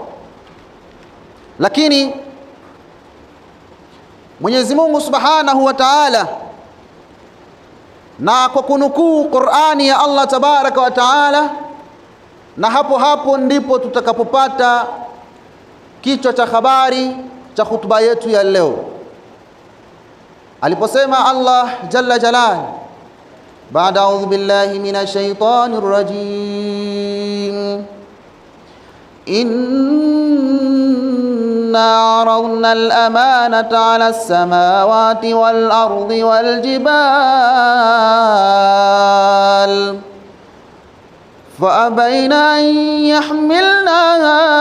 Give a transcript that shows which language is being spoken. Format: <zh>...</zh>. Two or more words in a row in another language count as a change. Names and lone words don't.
<sw>Lakini Mwenyezi Mungu</sw> <ar>سبحانه وتعالى,</ar> <sw>na kwa kunukuu Qur'ani ya Allah</sw> <ar>تبارك وتعالى,</ar> <sw>na hapo ndipo tutakapopata kichwa cha habari cha hutuba yetu ya leo, aliposema Allah</sw> <ar>جل جلال,</ar> <sw>baada</sw> <ar>أعوذ بالله من الشيطان الرجيم, إنا عرضنا الأمانة على السماوات والأرض والجبال فأبين أن يحملناها</ar>